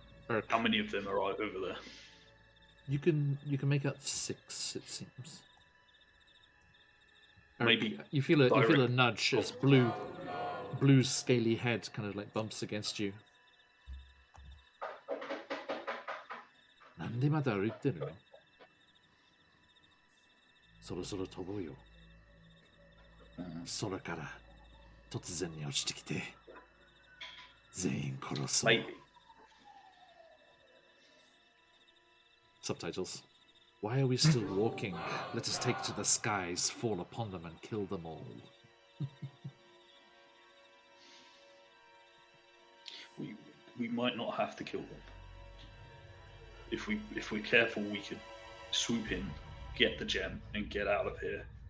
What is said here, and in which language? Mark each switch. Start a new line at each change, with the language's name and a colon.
English: Urk, How many of them are over there? you can make out 6, it seems. Urk, Maybe you feel a direct- nudge as Blue's scaly head kind of like bumps against you.
Japanese: なんでまだ歩いてるの? そろそろ飛ぼうよ。空から突然に落ちてきて全員殺そう。
English: Maybe. Subtitles. Why are we still walking? Let us take to the skies, fall upon them, and kill them all. We might not have to kill them. If we're careful, we could swoop in, get the gem, and get out of here.